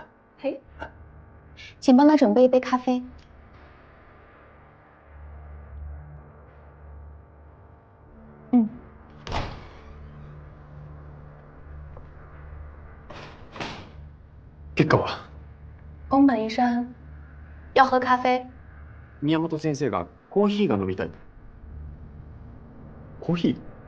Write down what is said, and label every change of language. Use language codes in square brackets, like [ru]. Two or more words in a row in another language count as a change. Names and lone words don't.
[ja] はい。 [zh] 请帮他准备一杯咖啡。嗯。 [ja] 結果は？ [zh] 宫本医生，要喝咖啡。 [ja] 宮本先生がコーヒーが飲みたい。コーヒー？